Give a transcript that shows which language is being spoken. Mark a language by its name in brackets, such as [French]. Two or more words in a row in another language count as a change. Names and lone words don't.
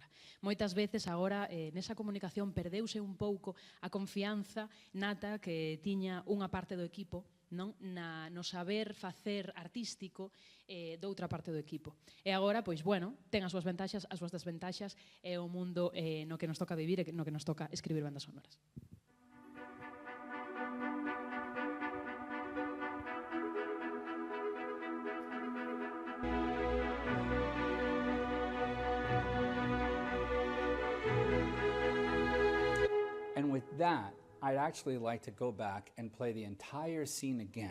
[Galician] Moitas veces agora nesa comunicación perdeuse un pouco a confianza nata que tiña unha parte do equipo no saber facer artístico doutra parte do equipo. E agora, pois, bueno, ten as súas ventaxas, as súas desventaxas, e o mundo no que nos toca vivir e no que nos toca escribir bandas sonoras. [English] And with that, I'd actually like to go back and play the entire scene again.